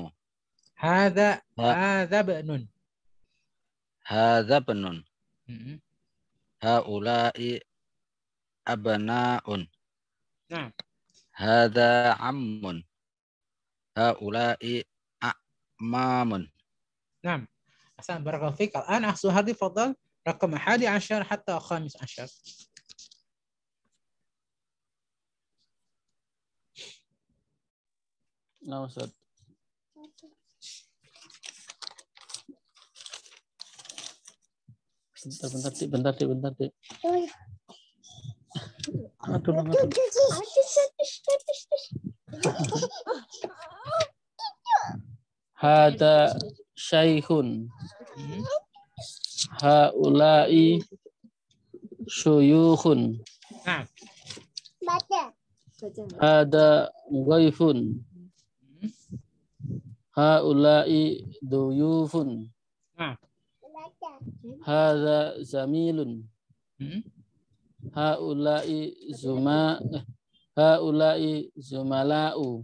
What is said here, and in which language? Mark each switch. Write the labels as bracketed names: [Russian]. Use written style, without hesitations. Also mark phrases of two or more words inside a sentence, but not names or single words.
[Arabic] هذا ابن. هذا ابن. هؤلاء أبناء. Naam. هذا عم. هؤلاء أعمام. نعم أحسن بارك الله فيك. الآن أخ سهردي تفضل رقم 11 حتى 15. [Indonesian] Nah, Ustaz. Bentar, Dek. [Arabic] Aduh. هذا شيخ. هؤلاء شيوخ. Naam. هذا ضيف. هؤلاء ضيوف. Naam. هذا زميل. هؤلاء زملاء.